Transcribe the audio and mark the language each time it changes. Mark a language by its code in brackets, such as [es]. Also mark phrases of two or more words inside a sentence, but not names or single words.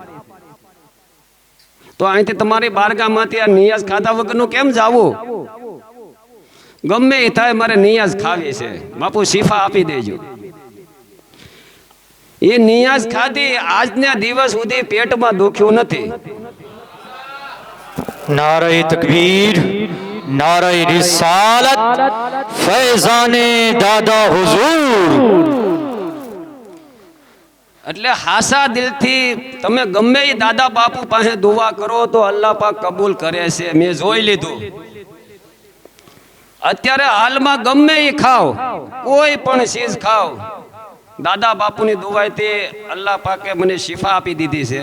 [gu] તો અહીંથી તમારી બારગામાંથી આ નિયાઝ ખાધા વગરનું કેમ જાવું? ગમે એ થાય મારે નિયાઝ ખાવી છે. બાપુ શિફા આપી દેજો. એ નિયાઝ ખાધી, આજના દિવસ સુધી પેટમાં દુખ્યું નથી. [ur] نعرہ تکبیر، نعرہ رسالت، فیضانِ دادا حضور. [gu] એટલે હાસા દિલથી તમે ગમે એ દાદા બાપુ પાસે દુઆ કરો તો અલ્લાહ પાક કબૂલ કરે છે. મેં જોઈ લીધું. અત્યારે હાલમાં ગમે એ ખાઓ, કોઈ પણ ચીજ ખાઓ, દાદા બાપુની દુઆથી અલ્લાહ પાકે મને શિફા આપી દીધી છે.